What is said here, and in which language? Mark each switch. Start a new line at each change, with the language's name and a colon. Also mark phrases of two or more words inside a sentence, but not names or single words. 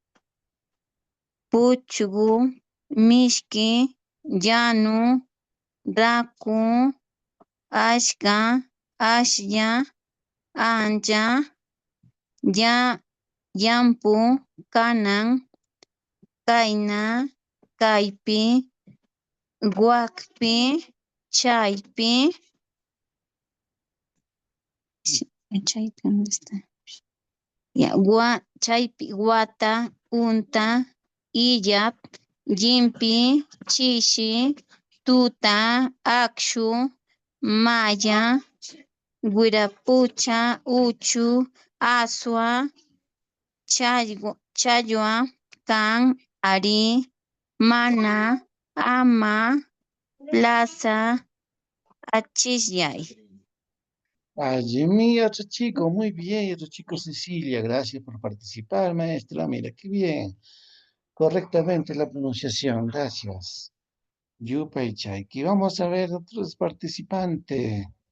Quechua: puchgu, mishki, llanu, raku, ashka, ashya, ancha, ya, yampu, kanan, kaina, kaipi, guakpi, chaypi, chaypi,
Spanish: ¿dónde está? Ya,
Quechua: chaypi, guata, unta, illap, yimpi, chishi, tuta, akshu, maya, guirapucha, uchu, aswa, chaywa, kan, ari, mana, ama, plaza, achillay.
Spanish: Allí mi otro chico, muy bien, otro chico Cecilia, gracias por participar, maestra. Mira, qué bien. Correctamente la pronunciación, gracias.
Quechua: Yupa y Chaiki.
Spanish: Vamos a ver otros participantes.